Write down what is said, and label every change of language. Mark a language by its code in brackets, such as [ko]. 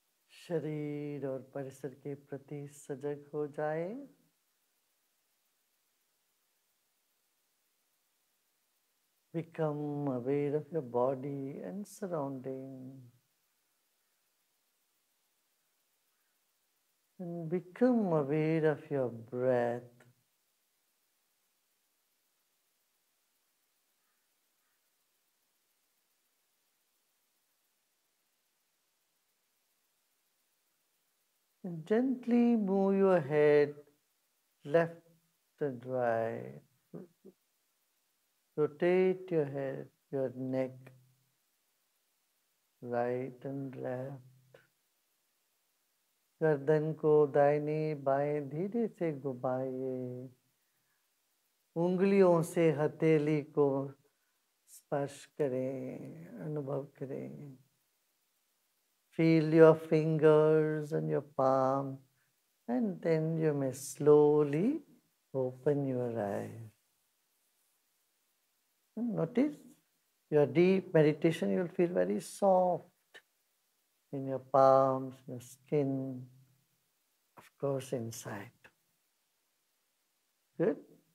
[hi] शरीर और परिसर के प्रति सजग हो जाए। [en] Become aware of your body and surrounding. And become aware of your breath. And gently move your head left and right. Rotate your head, your neck, right and left. [hi] गर्दन को दाहिने बाएं धीरे से घुमाइए। उंगलियों से हथेली को स्पर्श करें, अनुभव करें। [en] Feel your fingers and your palm, and then you may slowly open your eyes. Notice your deep meditation, you'll feel very soft in your palms, your skin, of course inside. Good.